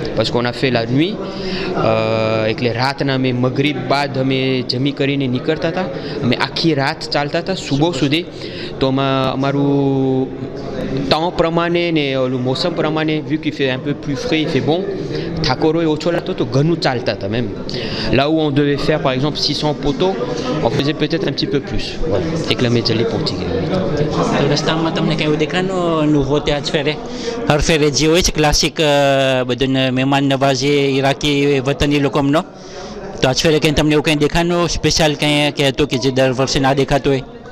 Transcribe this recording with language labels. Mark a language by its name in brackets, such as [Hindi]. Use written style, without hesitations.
[Gujarati] પછી [French] qu'on a fait la nuit, [Gujarati] એટલે રાતના અમે મગરીબ બાદ અમે જમી કરીને નીકળતા હતા. અમે આખી રાત ચાલતા હતા સુબહ સુધી. તો અમારું temps પ્રમાણે ને ઓલું મોસમ પ્રમાણે [French] vu qu'il fait un peu plus frais, il fait bon, [Gujarati] થાકોરો ઓછો લાગતો તો ઘણું ચાલતા હતા [French] même. Là où on devait faire par exemple 600 poteaux, on faisait peut-être un petit peu plus. Voilà. [Gujarati] એટલે અમે જલ્દી પહોંચી ગયા. રસ્તામાં તમને કઈ દેખાનું અનુભવ ત્યાં જ ફેરે હર ફેરે જે હોય છે ક્લાસિક બધું મહેમાન નવાજી ઈરાકી વતની લોકોનો, તો આજ ફેરે કંઈ તમને એવું કંઈ દેખાનું સ્પેશિયલ કંઈ કહેતું કે જે દર વર્ષે ના દેખાતું હોય?